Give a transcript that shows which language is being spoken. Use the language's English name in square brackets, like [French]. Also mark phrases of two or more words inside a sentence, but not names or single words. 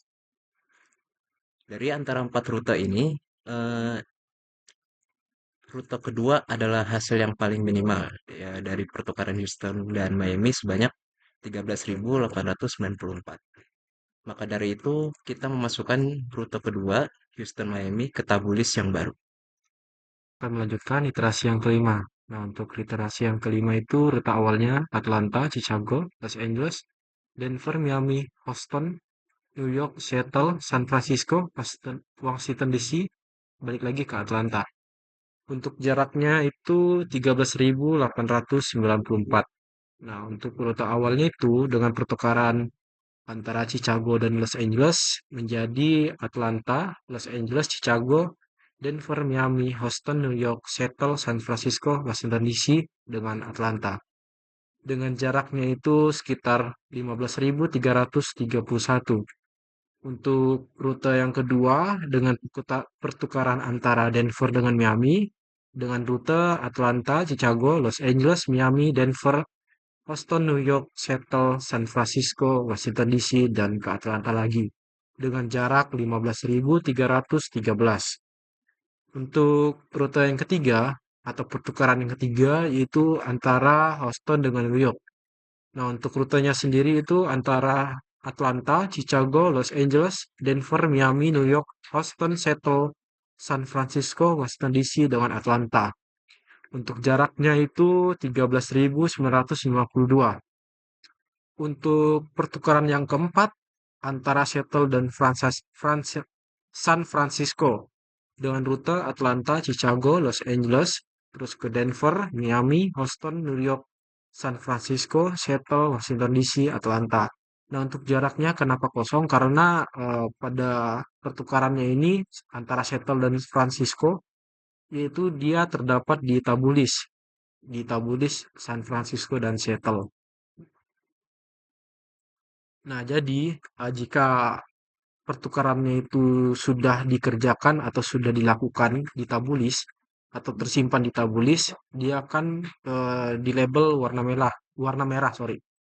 [Indonesian] Dari antara empat rute ini, eh, rute kedua adalah hasil yang paling minimal ya, dari pertukaran Houston dan Miami sebanyak 13.894. Maka dari itu kita memasukkan rute kedua Houston Miami ke tabulis yang baru. Kita melanjutkan iterasi yang kelima. Nah, untuk iterasi yang kelima itu rute awalnya Atlanta, Chicago, Los Angeles, Denver, Miami, Houston, New York, Seattle, San Francisco, Washington DC, balik lagi ke Atlanta. Untuk jaraknya itu 13.894. Nah, untuk rute awalnya itu dengan pertukaran antara Chicago dan Los Angeles menjadi Atlanta, Los Angeles, Chicago, Denver, Miami, Houston, New York, Seattle, San Francisco, Washington DC dengan Atlanta. Dengan jaraknya itu sekitar 15.331. Untuk rute yang kedua dengan pertukaran antara Denver dengan Miami dengan rute Atlanta, Chicago, Los Angeles, Miami, Denver, Boston, New York, Seattle, San Francisco, Washington DC, dan ke Atlanta lagi dengan jarak 15.313. Untuk rute yang ketiga atau pertukaran yang ketiga yaitu antara Houston dengan New York. Nah, untuk rutenya sendiri itu antara Atlanta, Chicago, Los Angeles, Denver, Miami, New York, Houston, Seattle, San Francisco, Washington DC dengan Atlanta. Untuk jaraknya itu 13.952. Untuk pertukaran yang keempat antara Seattle dan San Francisco dengan rute Atlanta, Chicago, Los Angeles, terus ke Denver, Miami, Houston, New York, San Francisco, Seattle, Washington DC, Atlanta. Nah, untuk jaraknya kenapa kosong? Karena pada pertukarannya ini antara Seattle dan Francisco, yaitu dia terdapat di tabulis San Francisco dan Seattle. Nah, jadi jika pertukarannya itu sudah dikerjakan atau sudah dilakukan di tabulis atau tersimpan di tabulis, dia akan di label warna merah, sorry.